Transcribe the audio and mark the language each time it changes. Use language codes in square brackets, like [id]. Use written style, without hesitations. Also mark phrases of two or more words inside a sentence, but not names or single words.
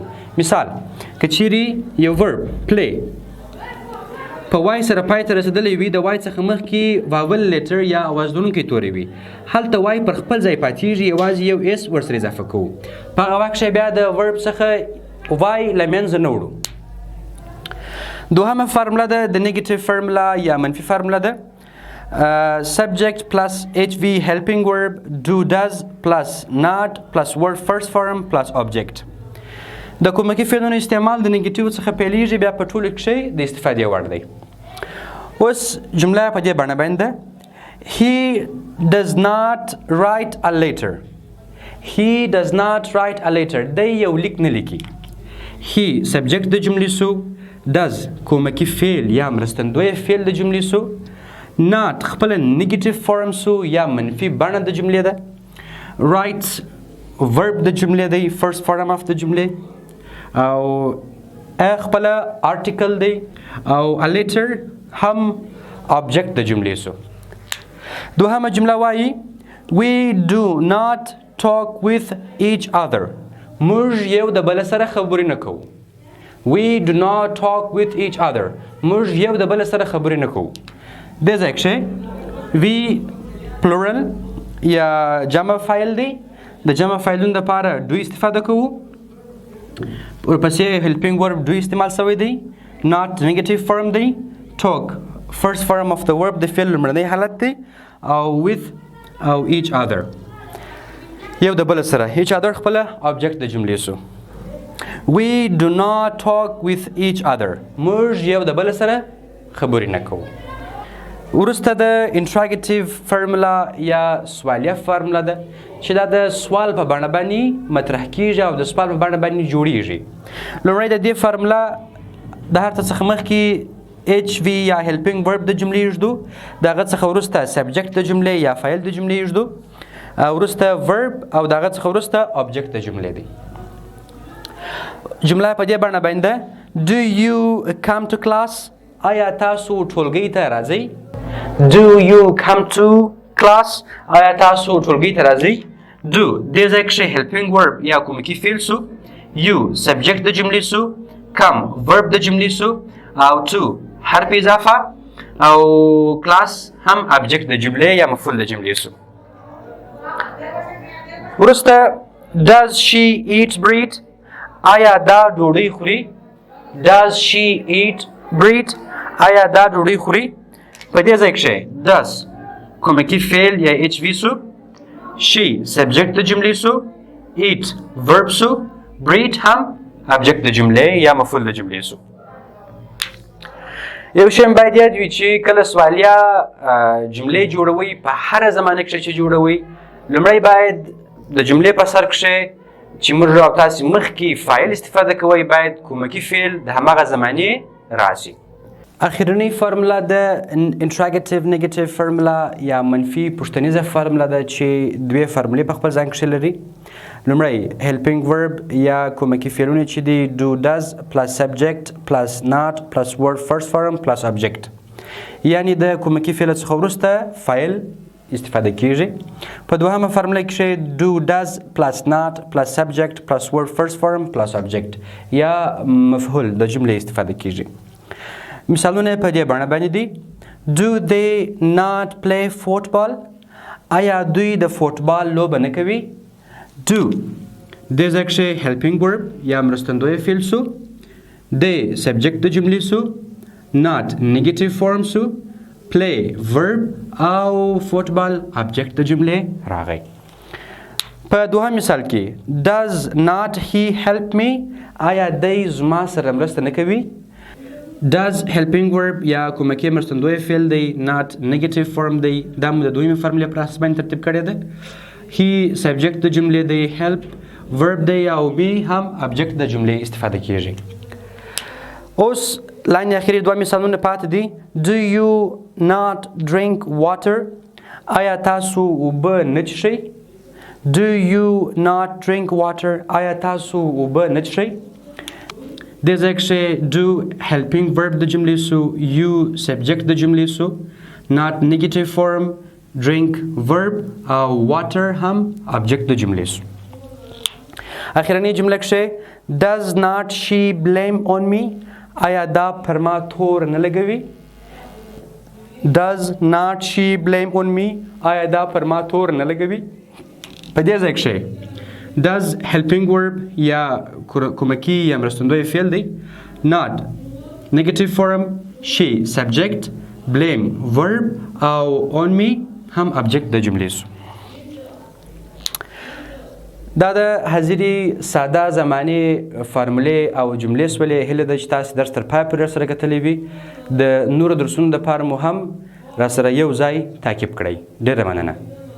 [ps] مثال که چیرې یو ورب پلی په وای سره پای ته رسېدلی وي، د وای څخه مخکې [en] vowel letter [ps] یا اواز لرونکی توری وي، هلته وای پر خپل ځای پاتېږي، یوازې یو اس ورسره اضافه کوو. په هغه وخت کښې بیا د ورب څخه وای له منځه نه وړو. دوهمه فارموله ده د [en] negative formula [ps] یا منفي فارموله ده. [en] subject plus HV helping verb do does plus not plus word first form plus object. [ps] د کومکي فعلونو استعمال د نیګیټیو څخه پیلېږي، بیا په ټولو کښې د استفادې وړ دی. اوس جمله په دې بڼه باندې ده. [en] He does not write a letter. He does not write a letter. [ps] دی یو لیک نه لیکي. [en] He subject [ps] د جملې سو، does کومکي فعل یا مرستندویه فعل د جملې سو، not خپله نیګیټیو فارم سو یا منفي بڼه د جملې ده، write verb د جملې دی، [en] first form of [ps] د جملې، او خپله article دی، او [en] a letter [ps] هم object د جملې سو. دوهمه جمله وایي [en] we do not talk with each other. [ps] موږ یو د بل سره خبرې نه کوو. [en] We do not talk with each other. [ps] موږ یو د بل سره خبرې نه کوو. دې ځای کښې [en] we plural [ps] یا جمع فاعل دی، د جمع فاعلونو دپاره do استفاده کوو، ورپسې [en] helping verb do [ps] استعمال شوی دی، [en] not negative form [ps] دی، [en] talk first form of the verb [ps] د فعل لومړنی حالت دی، او with او [en] each other [ps] یو د بل سره. [en] each other [ps] خپله object د جملې سو. [en] We do not talk with each other. [ps] موږ یو د بل سره خبرې نه کوو. وروسته د [en] interrogative formula [ps] یا سوالیه فارموله ده چې دا د سوال په بڼه باندې مطرح کیږي او د سوال په بڼه باندې جوړیږي. لومړی د دې فارموله د هر څه څخه مخکې ایچ وي یا [en] helping verb [ps] د جملې ایږدو، د هغه څخه وروسته سبجکټ د جملې یا فاعل د جملې ایږدو، وروسته ورب، او د هغه څخه وروسته آبجکټ د جملې دی. جمله په دې بڼه باندې [en] Do you come to class؟ [ps] آیا تاسو ټولګۍ ته راځئ؟ [en] Do you come to class؟ [ps] آیا تاسو ټولګۍ ته راځئ؟ Do دې ځای کښې [en] helping verb [ps] یا کومکي فعل سو، [en] you subject [ps] د جملې سو، [en] come verb [ps] د جملې سو، او to حرف اضافه، او class هم object د جملې یا مفعول د جملې سو. [en] وروسته does she eat bread؟ [ps] آیا دا ډوډۍ خوري؟ [en] Does she eat bread؟ [ps] آیا دا ډوډۍ خوري؟ په دې ځای کښې does کومکي فعل یا ایچ وي سو، [en] she subject [ps] د جملې سو، [en] eat verb [ps] سو، bread هم object د جملې یا مفعول د جملې سو. یو شی باید یاد وي چې کله سوالیه جملې جوړوئ، په هره زمانه کښې چې جوړوئ، لومړی باید د جملې په سر کښې چې موږ او تاسې مخکې فاعل استفاده کوئ، باید کومکي فعل د هماغه زمانې راشي. اخرنۍ فارموله د [en] interrogative negative formula [ps] یا منفي پوښتنیزه فارموله ده چې دوې فارمولې په خپل ځان کښې لري. لومړی [en] helping verb [ps] یا کومکي فعلونه چې دي [en] do does plus subject plus not plus word first form plus object، [ps] یعنی د کومکي فعل څخه وروسته فاعل استفاده کیږي. په دوهمه فارموله کښې [en] do does plus not plus subject plus word first form plus object [ps] یا مفعول د جملې استفاده کیږي. مثالونه په دې بڼه باندې دي. [en] Do they not play football؟ [ps] آیا دوی د فوټبال لوبه نه کوي؟ Do دې ځای کښې [en] helping verb [ps] یا مرستندوی فعل سو، د subject د جملې سو، [en] not negative form [ps] سو، [en] play verb [ps] او فوټبال object د جملې راغی. په دوهم مثال کې [en] does not he help me [ps] آیا دی زما سره مرسته نه کوي؟ [en] does helping verb [ps] یا کومکی مرستندوی فعل دی، [en] not negative form [ps] دی، دا مو د دویمې فرمولې په اساس باندې ترتیب کړی ده. [en] he subject [ps] د جملې دی، [en] help verb [ps] دی او me هم object د جملې استفاده کیږي. اوس لاندې اخري دوه مثالونه پاتې دي. [en] do you not drink water [ps] آیا تاسو اوبه نه څښئ؟ [en] do you not drink water [ps] آیا تاسو اوبه نه څښئ؟ دې ځای کښې [en] do helping verb [ps] د جملې سو، [en] you subject [ps] د جملې سو، [en] not negative form، drink verb [ps] او water هم object د جملې سو. اخرنۍ جمله کښې [en] does not she blame on me [ps] آیا دا پر ما تور نه لګوي؟ [en] does not she blame on me [ps] آیا دا پر ما تور نه لګوي؟ په دې ځای کښې [en] does helping verb [ps] یا کومکی یا مرستندوی فعل دی، [en] not negative form، she subject، blame verb [ps] او [en] on me [ps] هم object د جملې سو. دا د حاضري ساده زمانې فارمولې او جملې سولې. هیله ده چې تاسې درس تر پای پورې راسره کتلی وي. د نورو درسونو دپاره مو هم راسره یو ځای تعقیب کړئ. ډېره مننه.